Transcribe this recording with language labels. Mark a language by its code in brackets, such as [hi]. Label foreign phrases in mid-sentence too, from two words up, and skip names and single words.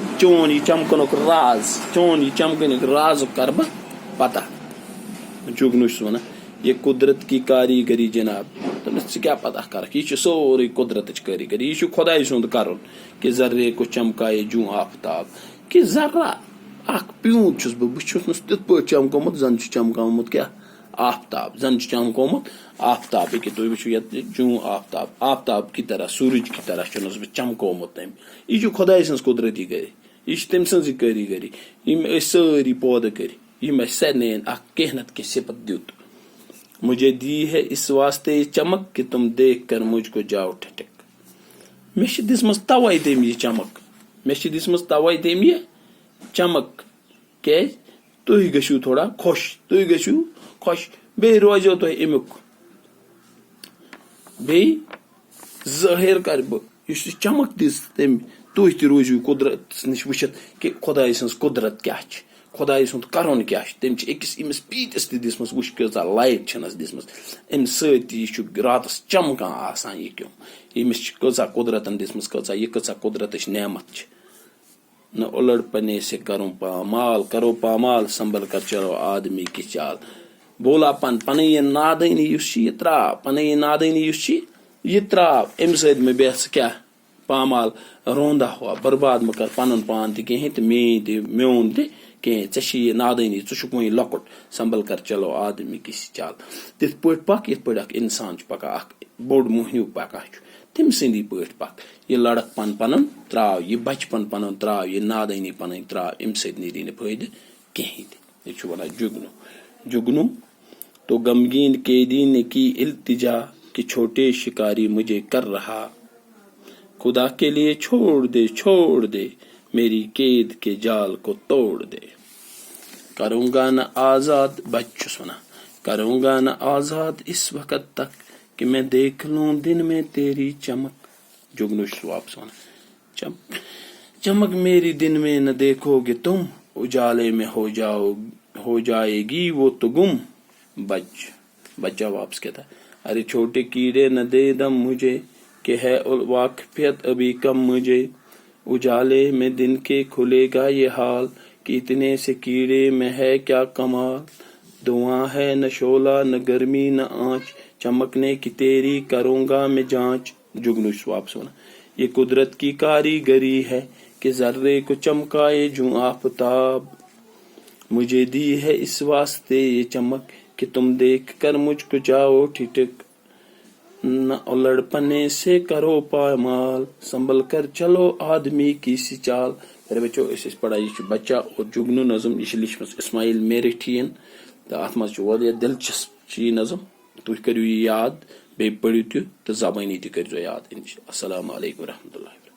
[ks] چون یہِ چمکنُک راز چون یہِ چمکنُک رازُک کرٕ بہٕ پتہ جُگنوٗ چھُس ونان [ur] یہ قدرت کی کاریگری [ks] جناب تٔمِس ژٕ کیٛاہ پتہ کرکھ یہِ چھُ سورُے قدرتٕچ کٲریگری یہ چھُ خۄداے سُنٛد کرُن [ur] کہ ذرے کو چمکائے جوں آفتاب [ks] کہ ذرا اکھ پیوٗنت چھُس بہٕ چھُس نہٕ تِتھ پٲٹھۍ چمکومُت زن چھُ چمکومُت کیٛاہ آفتاب زن چھُ چمکومُت آفتاب کہ تُہۍ وٕچھِو یتھ [ur] جوں آفتاب کی طرح سورج کی طرح [ks] چھُنس بہٕ چمکومُت تٔمۍ یہِ چھُ خۄداے سٕنٛز قدرتی گری یہ چھِ تٔمۍ سٕنٛزٕے کٲریگری یِم أسۍ سٲری پٲدٕ کٔرۍ یِم اَسہِ سارنٕے اکھ کینٛہہ نتہٕ کینٛہہ صفت دیُت [ur] مجھے دی ہے اس واسطے یہ چمک کہ تم دیکھ کر مجھ کو جاؤ ٹھٹک [ks] مےٚ چھِ دِژمٕژ تَوَے تٔمۍ یہِ چمک مےٚ چھِ دِژمٕژ تَوَے تٔمۍ یہِ چمک کیازِ تُہۍ گٔژھِو تھوڑا خۄش بیٚیہِ روزیو تۄہہِ امیُک بیٚیہِ ظٲہِر کرٕ بہٕ یُس یہِ چمک دِژ تٔمۍ تُہۍ تہِ روٗزِو قدرتس نِش وٕچھِتھ کہِ خۄداے سٕنٛز قدرت کیاہ چھِ خۄداے سُنٛد کرُن کیاہ چھُ تٔمۍ چھِ أکِس أمِس پیٖتِس تہِ دِژمٕژ وٕچھ کۭژاہ لایٹ چھنس دِژمٕژ اَمہِ سۭتۍ تہِ یہِ چھُ راتس چمکان آسان یہِ کیٚوم ییٚمِس چھِ کۭژاہ قدرتن دِژمٕژ کۭژاہ قدرتٕچ نعمت چھِ نہ [ur] اُلڑ پنے سے کرو پامال سنبھل کر چلو آدمی کی چال [ks] بولا پنٕنۍ یہِ نادٲنی یُس چھِ یہِ تراو پنٕنۍ یہِ نادٲنی یُس چھِ یہِ تراو اَمہِ سۭتۍ مےٚ بیٚہہ ژٕ کیاہ پامال [ur] روندا ہوا برباد [ks] مہ کر پنُن پان تہِ کِہیٖنۍ تہٕ میٲنۍ تہِ میون تہِ کینٛہہ ژےٚ چھِ یہِ نادٲنی ژٕ چھُکھ وۄنۍ لۄکُٹ [ur] سنبھل کر چلو آدمی کی چال [ks] تِتھ پٲٹھۍ پکھ یِتھ پٲٹھۍ اکھ اِنسان چھُ پکان اکھ بوٚڑ موہنیوٗ پکان چھُ تٔمۍ سٕنٛدی پٲٹھۍ پکھ یہِ لڑکپن پنُن تراو یہِ بچپن پنُن تراو یہِ نادٲنی پنٕنۍ تراو اَمہِ سۭتۍ نیری نہٕ فٲیدٕ کِہیٖنۍ تہِ یہِ چھُ ونان جگنو [ur] تو غمگین قیدی نے کی التجا کہ چھوٹے شکاری مجھے کر رہا خدا کے لیے چھوڑ دے میری قید کے جال کو توڑ دے کروں گا نہ آزاد بچ سنا کروں گا نہ آزاد اس وقت تک کہ میں دیکھ لوں دن میں تیری چمک جگنو [ks] چھُس واپس ونان [ur] چمک میری دن میں نہ دیکھو گے تم اجالے میں ہو جائے گی وہ تو گم بچہ واپس کہتا ہے ارے چھوٹے کیڑے نہ دے دم مجھے کہ ہے واقفیت ابھی کم مجھے اجالے میں دن کے کھلے گا یہ حال کہ اتنے سے کیڑے میں ہے کیا کمال دھواں ہے نہ شعلہ نہ گرمی نہ آنچ چمکنے کی تیری کروں گا میں جانچ جگنو [ks] چھُس واپس ونان [ur] یہ قدرت کی کاریگری ہے کہ ذرے کو چمکائے جوں آفتاب مجھے دی ہے اس واسطے یہ چمک کہ تم دیکھ کر مجھ کو جاؤ ٹھٹک نہ الڑ پنے سے کرو پامال سنبھل کر چلو آدمی کی سی چال میرے بچو اس پڑھا یہ بچہ اور جگنو نظم یہ [ks] لیچھمٕژ اسماعیل میرٹھین تو ات مز دلچسپ یہ نظم تھی کرو یہ یاد بیٚیہِ پٔرِو تہِ تہٕ زبٲنی تہِ کٔرزیٚو یاد [ar] السلام علیکم ورحمۃ اللہ